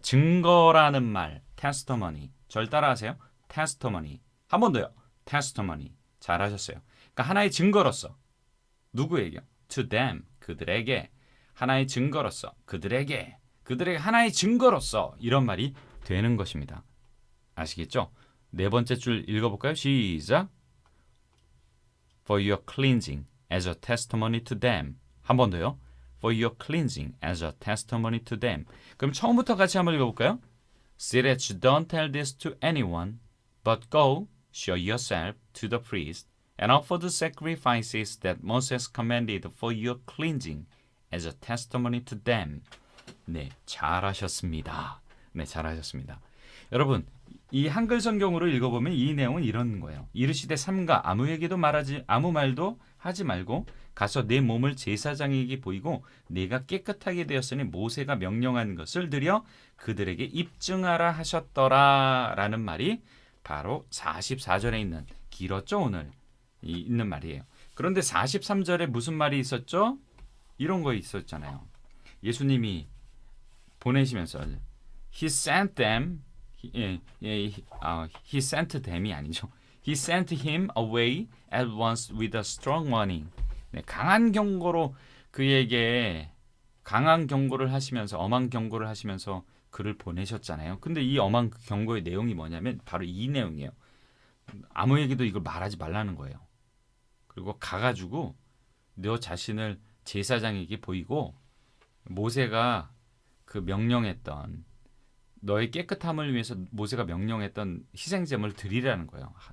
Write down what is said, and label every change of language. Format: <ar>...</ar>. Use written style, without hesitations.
<ko>증거라는 말. testimony. 절 따라하세요. testimony. 한 번 더요. testimony. 잘하셨어요. 그러니까 하나의 증거로서. 누구에게요?</ko> <en>to them.</en> <ko>그들에게. 하나의 증거로서. 그들에게 하나의 증거로서 이런 말이 되는 것입니다. 아시겠죠? 네 번째 줄 읽어볼까요? 시작.</ko> <en>For your cleansing as a testimony to them.</en> <ko>한 번 더요.</ko> <en>For your cleansing as a testimony to them.</en> <ko>그럼 처음부터 같이 한번 읽어볼까요?</ko> <en>See that you don't tell this to anyone, but go, show yourself to the priest, and offer the sacrifices that Moses commanded for your cleansing as a testimony to them.</en> <ko>네, 잘하셨습니다. 네, 잘하셨습니다. 여러분, 이 한글 성경으로 읽어보면 이 내용은 이런 거예요. 이르시되 삼가 아무 말도 하지 말고 가서 내 몸을 제사장에게 보이고 내가 깨끗하게 되었으니 모세가 명령한 것을 드려 그들에게 입증하라 하셨더라 라는 말이 바로 44절에 있는 길었죠 오늘 있는 말이에요. 그런데 43절에 무슨 말이 있었죠? 이런 거 있었잖아요. 예수님이 보내시면서</ko> <en>He sent them he sent them</en> <ko>이 아니죠.</ko> <en>He sent him away at once with a strong warning.</en> <ko>네, 강한 경고로 그에게 강한 경고를 하시면서 엄한 경고를 하시면서 그를 보내셨잖아요. 근데 이 엄한 경고의 내용이 뭐냐면 바로 이 내용이에요. 아무에게도 이걸 말하지 말라는 거예요. 그리고 가가지고 너 자신을 제사장에게 보이고 모세가 그 명령했던 너의 깨끗함을 위해서 모세가 명령했던 희생제물을 드리라는 거예요.</ko>